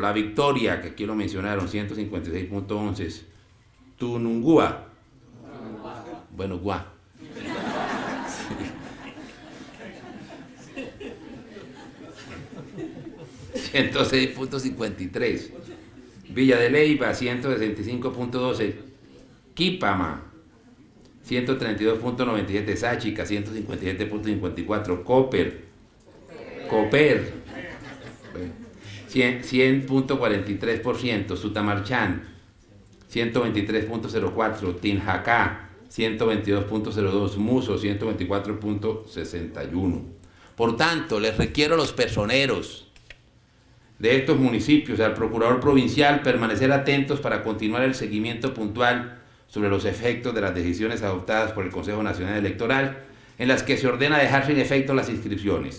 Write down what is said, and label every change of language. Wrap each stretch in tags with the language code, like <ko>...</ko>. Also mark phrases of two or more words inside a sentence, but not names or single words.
<es>La Victoria, que aquí lo mencionaron, 156.11%. Tunungúa. Bueno, Guá. 106.53. Villa de Leyva, 165.12. Quipama, 132.97. Sáchica, 157.54. Coper, 100.43%. Sutamarchán, 123.04. Tinjacá, 122.02. Muso, 124.61. Por tanto, les requiero a los personeros de estos municipios, al procurador provincial, permanecer atentos para continuar el seguimiento puntual sobre los efectos de las decisiones adoptadas por el Consejo Nacional Electoral, en las que se ordena dejar sin efecto las inscripciones.</es>